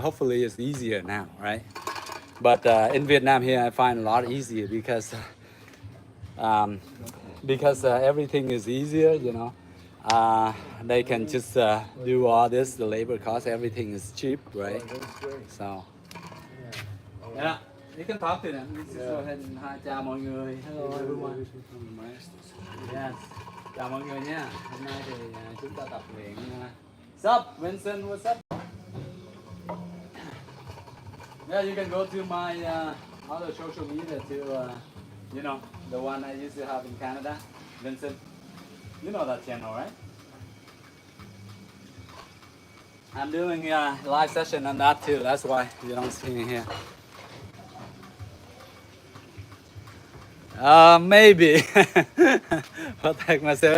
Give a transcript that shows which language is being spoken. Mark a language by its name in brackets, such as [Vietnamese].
[English] Hopefully it's easier now, right? But in Vietnam here, I find a lot easier because everything is easier, they can just do all this, the labor cost, everything is cheap, right? So, yeah, you can talk to them. Let's go ahead and hi, [Vietnamese] chào mọi người. [English] Hello everyone. Yes, [Vietnamese] chào mọi người nha. Hôm nay thì chúng ta tập luyện. [English] What's up, Vincent? What's up? Yeah, you can go to my other social media to, the one I used to have in Canada, Vincent. You know that channel, right? I'm doing a live session on that too. That's why you don't see me here. Maybe. Protect myself.